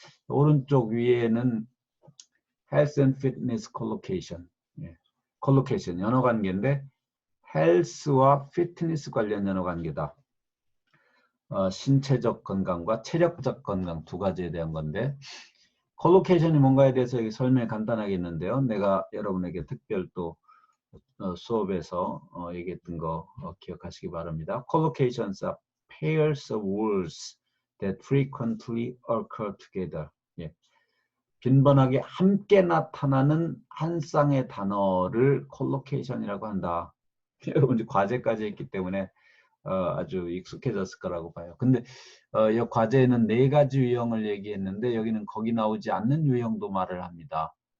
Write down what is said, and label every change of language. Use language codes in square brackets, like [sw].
[ko] 오른쪽 위에는 health and fitness collocation, collocation 연어 관계인데 health와 fitness 관련 연어 관계다. 신체적 건강과 체력적 건강 두 가지에 대한 건데 콜로케이션이 뭔가에 대해서 여기 설명 간단하게 했는데요. 내가 여러분에게 특별 또 수업에서 얘기했던 거 기억하시기 바랍니다. [en] Collocations are pairs of words that frequently occur together. [ko] 빈번하게 함께 나타나는 한 쌍의 단어를 콜로케이션이라고 한다. 여러분 이제 과제까지 했기 때문에 아주 익숙해졌을 거라고 봐요. 근데 이 과제에는 4가지 유형을 얘기했는데 여기는 거기 나오지 않는 유형도 말을 합니다.